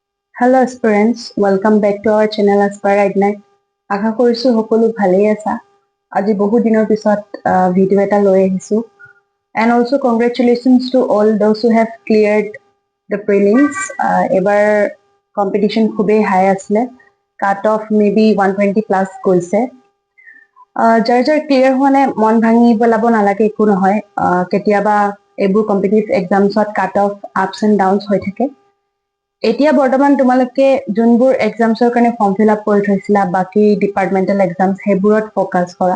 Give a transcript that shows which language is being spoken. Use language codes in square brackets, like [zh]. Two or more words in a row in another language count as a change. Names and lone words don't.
[en] Hello aspirants, welcome back to our channel Aspire Ignite. [as] আশা কৰিছো সকলো ভালেই আছা। আজি বহু দিনৰ পিছত ভিডিও এটা লৈ আহিছো। [en] And also congratulations to all those who have cleared the prelims. [as] এবাৰ competition খুবেই হাই আছিলে। [en] Cut off maybe 120 plus গৈছে। [as] যাৰ যাৰ ক্লিয়াৰ হোৱা নাই মন ভাঙি পেলাব নালাগে, একো নহয়। কেতিয়াবা এইবোৰ [en] competitive exams cut off ups and downs [as] হৈ থাকে। এতিয়া বৰ্তমান তোমালোকে যোনবোৰ এক্সামছৰ কাৰণে [en] form fill up [as] কৰি থৈছিলা, বাকী [en] departmental exams [as] সেইবোৰত ফ'কাছ কৰা।